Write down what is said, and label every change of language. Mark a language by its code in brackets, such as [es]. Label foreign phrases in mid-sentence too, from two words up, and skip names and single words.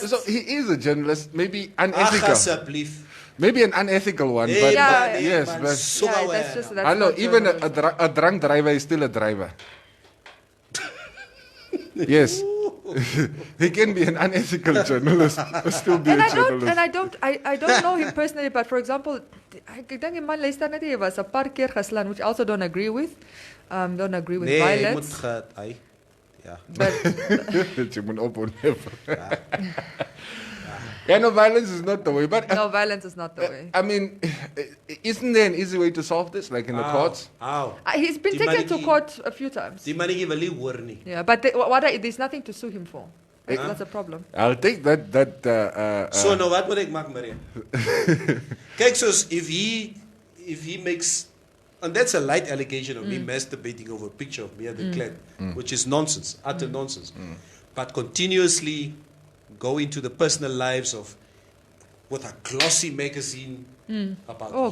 [en] So he is a journalist, maybe unethical. Maybe an unethical one, but yes. That's just, that's I know, not even journalism. a drunk driver is still a driver. Yes. He can be an unethical journalist, but still be a journalist. I don't know him personally, but for example, [af] ek dink die man luister net, hy was 'n paar keer geslaan, [en] which I also don't agree with. Don't agree with violence. But no, violence is not the way. But no, violence is not the way. I mean, isn't there an easy way to solve this, like in the courts? He's been taken to court a few times. Yeah, but there's nothing to sue him for. That's a problem. I'll take that. [af] So nou wat moet ek maak, Maria? Kyk, soos [en] if he makes, and that's a light allegation of me masturbating over a picture of Mia de Klerk, which is nonsense, utter nonsense. But continuously go into the personal lives of, with a glossy magazine about